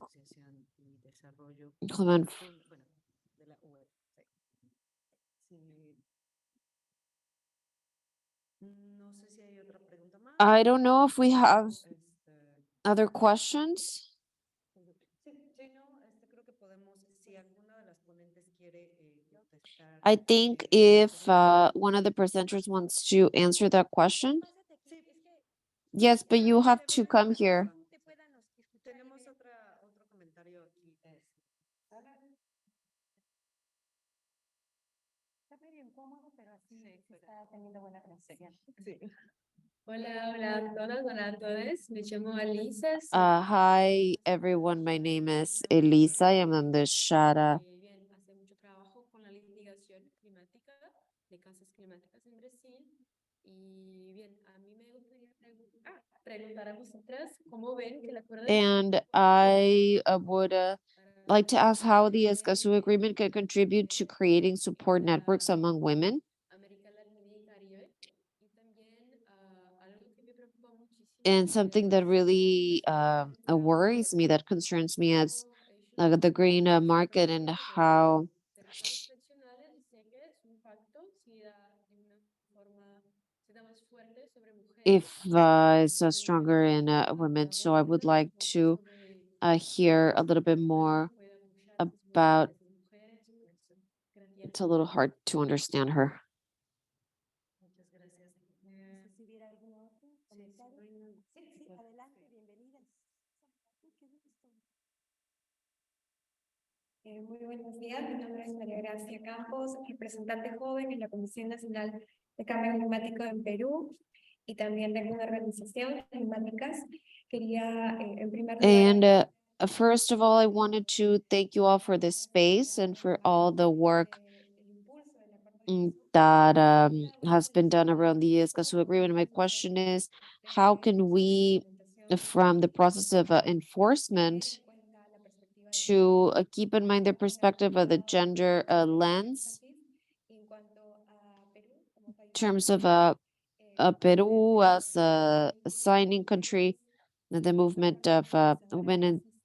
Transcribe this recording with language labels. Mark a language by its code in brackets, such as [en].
[es] Asociación y Desarrollo. Coleman. Bueno, de la UE. Sí. No sé si hay otra pregunta más. [en] I don't know if we have other questions. [es] Sí, no, creo que podemos, si alguna de las ponentes quiere contestar. [en] I think if one of the presenters wants to answer that question. Yes, but you have to come here. [es] Tenemos otro comentario aquí. Está medio incómodo, pero así se está teniendo buena recepción. Sí. Hola, hola a todas, hola a todos. Me llamo Alisa. [en] Hi, everyone. My name is Elisa. I am on the Shara. [es] Bien, hace mucho trabajo con la litigación climática de casas climáticas en Brasil. Y bien, a mí me gustaría preguntar a vosotras cómo ven que el acuerdo. [en] And I would like to ask how the Escazú Agreement can contribute to creating support networks among women. [es] América Latina y Caribe. Y también algo que me preocupa muchísimo. [en] And something that really worries me, that concerns me, as the green market and how [es] Territorios tradicionales y sé que su impacto se da de una forma, se da más fuerte sobre mujeres. [en] if it's stronger in women. So I would like to hear a little bit more about. It's a little hard to understand her. [es] Muchas gracias. Si hubiera algún otro comentario. Sí, adelante, bienvenidas. Qué gusto. Muy buenos días, mi nombre es María Gracia Campos, representante joven en la Comisión Nacional de Cambio Climático en Perú y también de una organización climáticas. Quería, en primer lugar, [en] And first of all, I wanted to thank you all for this space and for all the work that has been done around the Escazú Agreement. My question is, how can we, from the process of enforcement, to keep in mind the perspective of the gender lens in terms of Peru as a signing country, the movement of women, and